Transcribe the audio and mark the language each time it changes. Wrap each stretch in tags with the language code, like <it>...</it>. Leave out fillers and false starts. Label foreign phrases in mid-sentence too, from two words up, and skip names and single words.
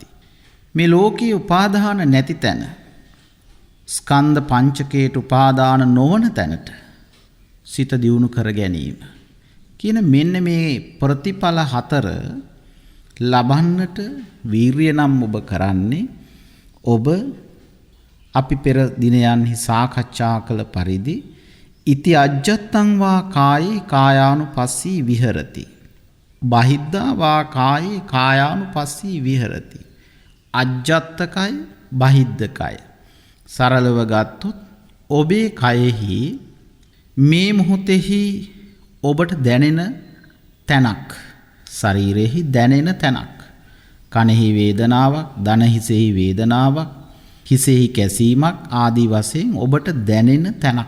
<si>මේ ලෝකේ උපාදාන නැති තැන, ස්කන්ධ පංචකයට උපාදාන නොවන තැනට සිත දියුණු කර ගැනීම කියන මෙන්න මේ ප්‍රතිඵල හතර ලබන්නට වීරිය නම් ඔබ කරන්නේ, ඔබ අපි පෙර දිනයන්හි සාකච්ඡා කළ පරිදි</si> <pi>ඉති අජ්ජත්තං වා කායේ කායානුපස්සී විහෙරති, බහිද්ධා වා කායේ කායානුපස්සී විහෙරති.</pi> <si>අජ්ජත්තකය, බහිද්ධකය සරලව ගත්තොත් ඔබේ කයෙහි මේ මොහොතෙහි ඔබට දැනෙන තැනක්, ශරීරෙහි දැනෙන තැනක්, කනෙහි වේදනාවක්, දන හිසෙහි වේදනාවක්, හිසෙහි කැසීමක් ආදී වශයෙන් ඔබට දැනෙන තැනක්.</si>